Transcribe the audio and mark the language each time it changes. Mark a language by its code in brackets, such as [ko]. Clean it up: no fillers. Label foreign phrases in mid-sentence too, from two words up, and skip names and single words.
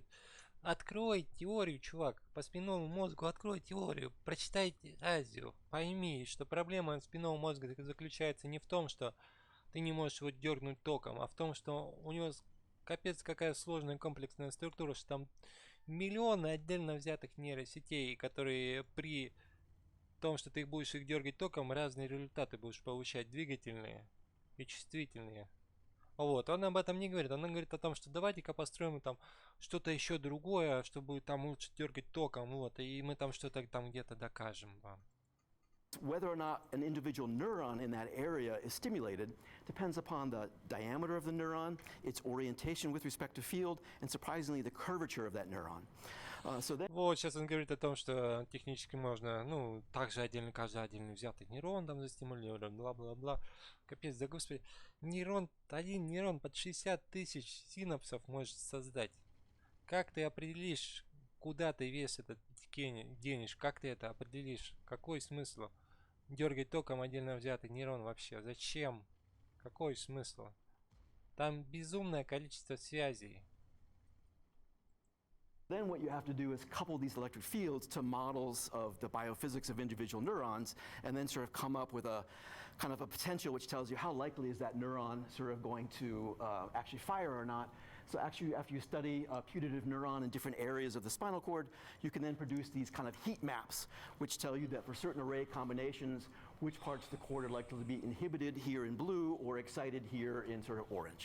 [ru] Открой теорию, чувак, по спинному мозгу, открой теорию, прочитайте Азию, пойми, что проблема спинного мозга заключается не в том, что ты не можешь его дернуть током, а в том, что у него капец какая сложная комплексная структура, что там миллионы отдельно взятых нейросетей, которые при том, что ты будешь их дергать током, разные результаты будешь получать, двигательные и чувствительные. Вот, он об этом не говорит, он говорит о том, что давайте-ка построим там что-то еще другое, что будет там лучше дергать током, вот, и мы там что-то там где-то докажем вам. [en] Whether or not an individual neuron in that area is stimulated depends upon the diameter of the neuron, its orientation with respect to field, and surprisingly the curvature of that neuron. [ru] Вот, сейчас он говорит о том, что технически можно, ну, также отдельно, каждый отдельно взятый нейрон там застимулирован, бла-бла-бла. Капец, да господи, один нейрон под 60 тысяч синапсов может создать. Как ты определишь, куда ты весь этот денешь, как ты это определишь? Какой смысл дергать током отдельно взятый нейрон вообще? Зачем? Какой смысл? Там безумное количество связей. [en] Then what you have to do is couple these electric fields to models of the biophysics of individual neurons, and then sort of come up with a kind of a potential which tells you how likely is that neuron sort of going to actually fire or not. So actually, after you study a putative neuron in different areas of the spinal cord, you can then produce these kind of heat maps, which tell you that for certain array combinations, which parts of the cord are likely to be inhibited here in blue or excited here in sort of orange.